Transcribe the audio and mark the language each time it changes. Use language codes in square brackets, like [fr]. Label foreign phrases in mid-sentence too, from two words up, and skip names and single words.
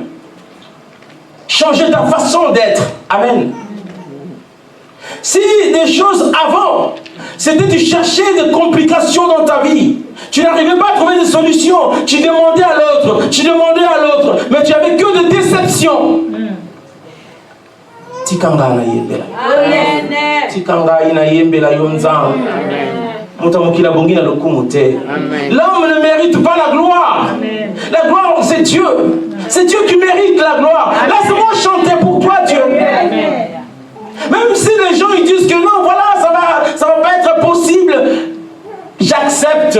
[fr] Changer ta façon d'être. Amen. Si des choses avant, c'était tu cherchais des complications dans ta vie, tu n'arrivais pas à trouver des solutions, tu demandais à l'autre, mais tu n'avais que des déceptions. [ln] Tikanga ina yembela. Tikanga ina yembela yonzang. [fr] L'homme ne mérite pas la gloire. Amen. La gloire, c'est Dieu. C'est Dieu qui mérite la gloire. Laisse-moi chanter pour toi, Dieu. Amen. Même si les gens ils disent que non, voilà, ça va pas être possible. J'accepte.